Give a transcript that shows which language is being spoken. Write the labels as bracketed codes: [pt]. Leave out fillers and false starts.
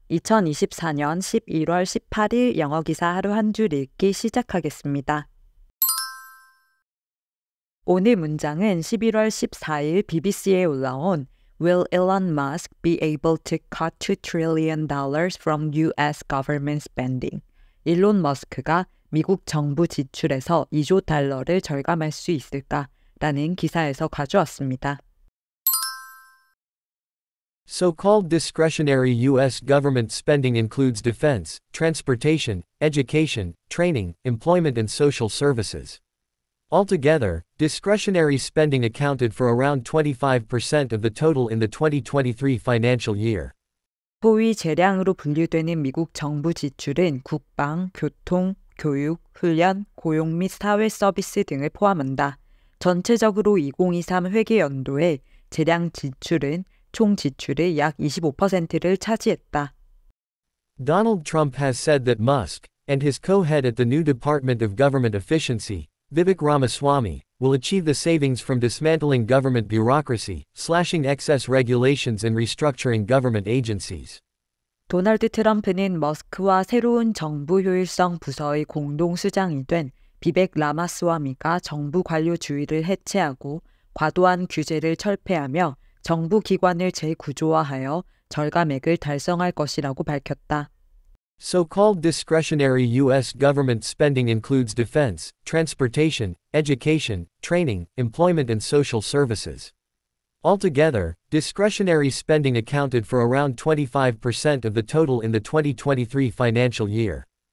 [ko] 2024년 11월 18일 영어 기사 하루 한 줄 읽기 시작하겠습니다. 오늘 문장은 11월 14일 BBC에 올라온 [en] Will Elon Musk be able to cut $2 trillion from US government spending? [ko] 일론 머스크가 미국 정부 지출에서 2조 달러를 절감할 수 있을까? 라는 기사에서 가져왔습니다. [en] So-called discretionary U.S. government spending includes defense, transportation, education, training, employment and social services. Altogether, discretionary spending accounted for around 25% of the total in the 2023 financial year. [ko] 소위 재량으로 분류되는 미국 정부 지출은 국방, 교통, 교육, 훈련, 고용 및 사회 서비스 등을 포함한다. 전체적으로 2023 회계연도에 재량 지출은 총 지출의 약 25%를 차지했다. [en] Donald Trump has said that Musk, and his co-head at the new Department of Government Efficiency, Vivek Ramaswamy, will achieve the savings from dismantling government bureaucracy, slashing excess regulations and restructuring government agencies. [ko] 도널드 트럼프는 머스크와 새로운 정부 효율성 부서의 공동수장이 된 비백 라마스와미가 정부 관료주의를 해체하고 과도한 규제를 철폐하며 정부 기관을 재구조화하여 절감액을 달성할 것이라고 밝혔다. [en] So-called discretionary U.S. government spending includes defense, transportation, education, training, employment and social services. Altogether, discretionary spending accounted for around 25% of the total in the 2023 financial year.